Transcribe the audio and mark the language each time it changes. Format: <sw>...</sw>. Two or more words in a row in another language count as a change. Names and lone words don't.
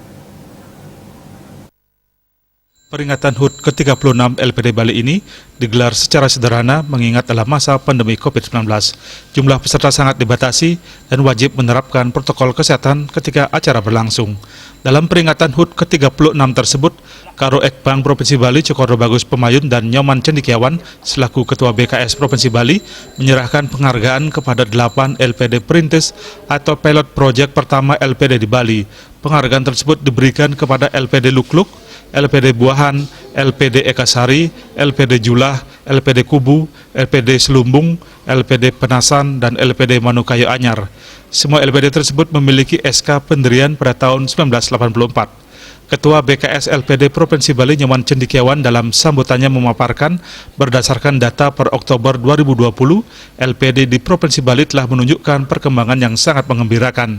<id>Peringatan HUT ke-36 LPD Bali ini digelar secara sederhana mengingat dalam masa pandemi COVID-19. Jumlah peserta sangat dibatasi dan wajib menerapkan protokol kesehatan ketika acara berlangsung. Dalam peringatan HUT ke-36 tersebut, Karo Ekbang Provinsi Bali Cokordo Bagus Pemayun dan Nyoman Cendikiawan selaku Ketua BKS Provinsi Bali menyerahkan penghargaan kepada 8 LPD Perintis atau</id> <en>Pilot Project</en> <id>pertama LPD di Bali. Penghargaan tersebut diberikan kepada LPD Lukluk, LPD Buahan, LPD Ekasari, LPD Julah, LPD Kubu, LPD Selumbung, LPD Penasan, dan LPD Manukayo Anyar. Semua LPD tersebut memiliki SK pendirian pada tahun 1984. Ketua BKS LPD Provinsi Bali Nyoman Cendikiawan dalam sambutannya memaparkan berdasarkan data per Oktober 2020, LPD di Provinsi Bali telah menunjukkan perkembangan yang sangat mengembirakan.</id>